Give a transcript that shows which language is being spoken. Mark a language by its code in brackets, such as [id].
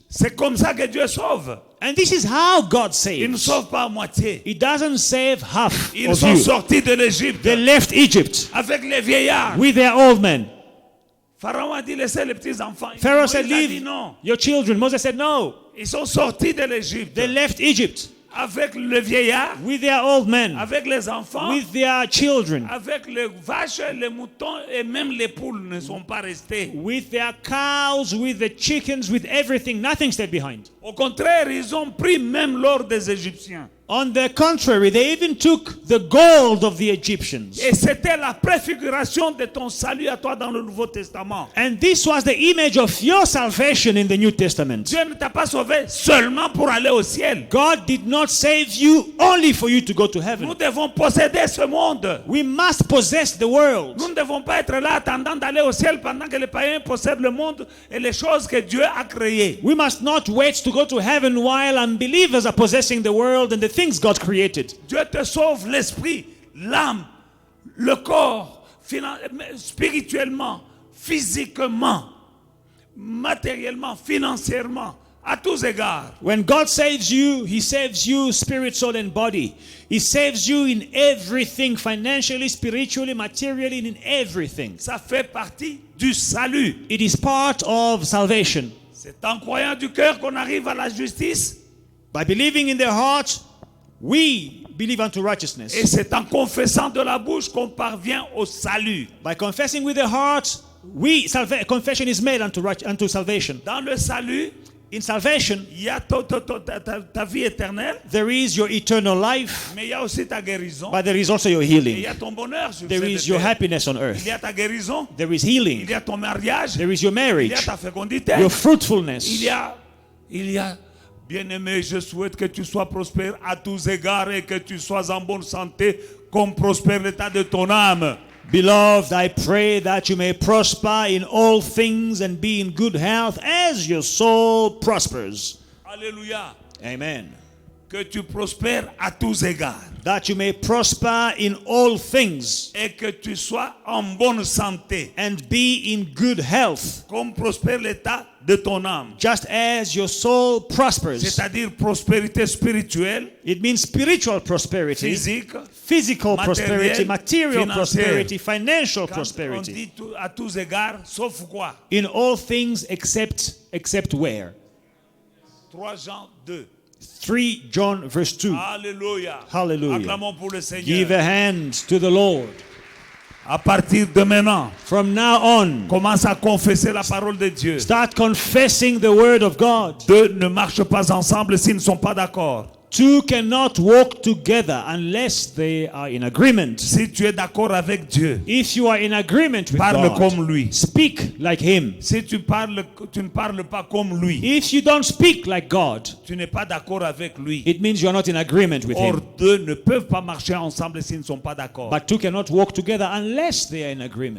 [fr] C'est comme ça que Dieu sauve. [en] And this is how God [fr] Il ne [en] saves. [fr] sauve pas à moitié. [en] He doesn't save half [fr] Ils [en] of [fr] sont [en] you. [fr] sortis de l'Égypte [en] They left Egypt [fr] avec les vieillards. [en] with their old men. [fr] Pharaon a dit, laissez les petits-enfants. [en] Pharaoh [fr] Moïse [en] said, [fr] a dit [en] leave [fr] non. [en] your children. Moses said, no. [fr] Ils sont sortis de l'Égypte [en] They left Egypt [fr] avec le vieillard, [en] with their old men, [fr] avec les enfants, [en] with their children, [fr] avec les vaches, les moutons et même les poules ne sont pas restés. [en] with their cows, with the chickens, with everything. Nothing stayed behind. [fr] Au contraire, ils ont pris même l'or des Égyptiens. [en] On the contrary, they even took the gold of the Egyptians. [fr] Et c'était la préfiguration de ton salut à toi dans le Nouveau Testament. [en] And this was the image of your salvation in the New Testament. [fr] Dieu ne t'a pas sauvé seulement pour aller au ciel. [en] God did not save you only for you to go to heaven. [fr] Nous devons posséder ce monde. [en] We must possess the world. [fr] Nous ne devons pas être là attendant d'aller au ciel pendant que les païens possèdent le monde et les choses que Dieu a créées. [en] We must not wait to go to heaven while unbelievers are possessing the world and the things God created. [fr] Dieu te sauve l'esprit, l'âme, le corps, spirituellement, physiquement, matériellement, financièrement, à tous égards. [en] When God saves you, He saves you spirit, soul, and body. He saves you in everything, financially, spiritually, materially, in everything. [fr] Ça fait partie du salut. [en] It is part of salvation. [fr] C'est en croyant du cœur qu'on arrive à la justice. [en] By believing in their heart, we believe unto righteousness. [fr] Et c'est en confessant de la bouche qu'on parvient au salut. [en] By confessing with the heart, confession is made unto salvation. [fr] Dans le salut, [en] In salvation, [fr] il y a ta vie éternelle, [en] there is your eternal life, [fr] mais il y a aussi ta guérison. [en] but there is also your [fr] Et il y [en] healing. [fr] a ton bonheur sur [en] There [fr] cette [en] is your [fr] terre. [en] happiness on [fr] Il [en] earth. [fr] y a ta guérison. [en] There is [fr] Il [en] healing. [fr] y a ton mariage. [en] There is your [fr] Il y a [en] marriage, [fr] ta fécondité. [en] your fruitfulness. [fr] Il y a, bien-aimé, je souhaite que tu sois prospère à tous égards et que tu sois en bonne santé comme prospère l'état de ton âme. [en] Beloved, I pray that you may prosper in all things and be in good health as your soul prospers. [fr] Alléluia. [en] Amen. [fr] Que tu prospères à tous égards [en] That you may prosper in all things [fr] et que tu sois en bonne santé [en] and be in good health, [fr] comme prospère l'état de ton âme. [en] just as your soul prospers. [fr] C'est-à-dire prospérité spirituelle, [en] It means spiritual prosperity, [fr] physique. [en] physical prosperity, [fr] matériel, [en] material [fr] financière. [en] prosperity, financial [fr] Quand on [en] prosperity. [fr] dit à tous égards, sauf quoi? [en] In all things except where? [fr] 3 Jean 2. [en] 3 John verse 2. [fr] Alléluia. [en] Hallelujah. [fr] Acclamons pour le Seigneur. [en] Give a hand to the Lord. [fr] À partir de maintenant, [en] From now on, [fr] commence à confesser la parole de Dieu. [en] start confessing the word of God. [fr] Deux ne marchent pas ensemble s'ils ne sont pas d'accord. [en] Two cannot walk together unless they are in agreement. [fr] Si tu es d'accord avec Dieu, [en] If you are in agreement with [fr] parle [en] God, [fr] comme lui. [en] speak like Him. [fr] Si tu ne parles pas comme lui, [en] If you don't speak like God, [fr] tu n'es pas d'accord avec lui. [en] it means you are not in agreement with [fr] Or [en] Him. [fr] deux ne peuvent pas marcher ensemble s'ils ne sont pas d'accord. [en] But two cannot walk together unless they are in agreement.